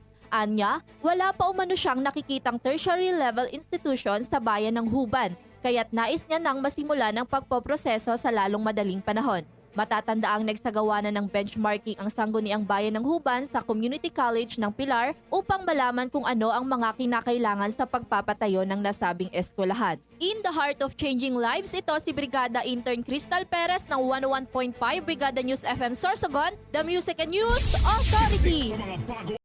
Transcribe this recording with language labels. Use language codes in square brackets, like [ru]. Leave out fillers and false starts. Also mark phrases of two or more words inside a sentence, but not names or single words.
[tl] Anya, wala pa umano siyang nakikitang [en] tertiary level institution [tl] sa bayan ng Huban, kaya't nais niya nang masimula ng pagpoproseso sa lalong madaling panahon. Matatanda ang nagsagawa na ng benchmarking ang Sangguniang Bayan ng Huban sa Community College ng Pilar upang malaman kung ano ang mga kinakailangan sa pagpapatayo ng nasabing eskwelahan. [en] In the heart of changing lives, [tl] ito si Brigada Intern Crystal Perez ng 101.5 Brigada News FM Sorsogon, [en] the Music and News Authority. [tl] Sa mga bago